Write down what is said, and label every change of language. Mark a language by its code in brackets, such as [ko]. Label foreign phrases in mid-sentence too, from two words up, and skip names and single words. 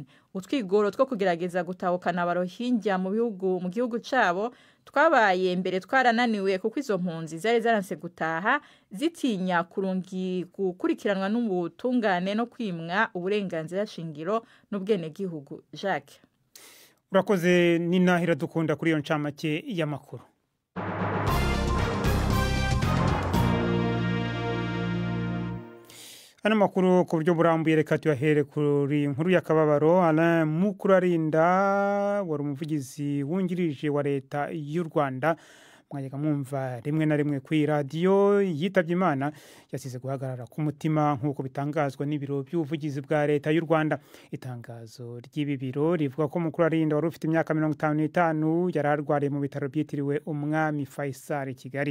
[rn] Utwigoro two kugerageza gutahukana abarohingya mu gihugu cabo twabaye mbere twarananiwe kuko izo mpunzi zari zaranse gutaha zitinya gukurikiranwa n'ubutungane no kwimwa uburenganzira shingiro n'ubwene gihugu. Jacques, urakoze. Ninahira dukunda kuri iyo ncamake y'amakuru. Ana makuru ku buryo burambuye reka tuyahere kuri inkuru y'akababaro. [rw] Alain Mukurarinda wari umuvugizi wungirije wa leta y'u Rwanda, mwajyaga mwumva rimwe na rimwe kuri radio, yitabye Imana yasize guhagarara ku mutima nk'uko bitangazwa n'ibiro by'ubuvugizi bwa leta y'u Rwanda. Itangazo ry'ibi biro rivuga ko Mukurarinda wari ufite imyaka 55 yari arwariye mu bitaro byitiriwe Umwami Faisal Kigali.